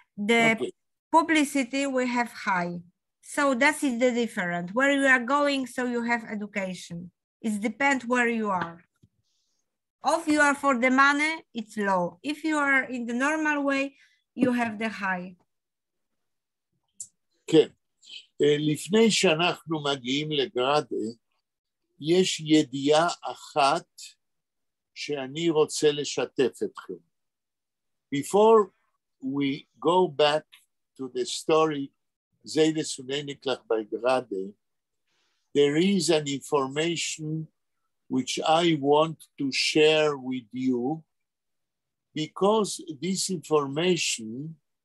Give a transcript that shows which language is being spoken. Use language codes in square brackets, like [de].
[en] The publicity we have high. So that is the difference. Where you are going, so you have education. It depends where you are. If you are for the money, it's low. If you are in the normal way, you have the high. [he] כן. לפני שאנחנו מגיעים לגרדה, יש ידיעה אחת שאני רוצה לשתף אתכם. [en] Before we go back to the story, Zeide Suneniklach by Grade, there is an information which I want to share with you, because this information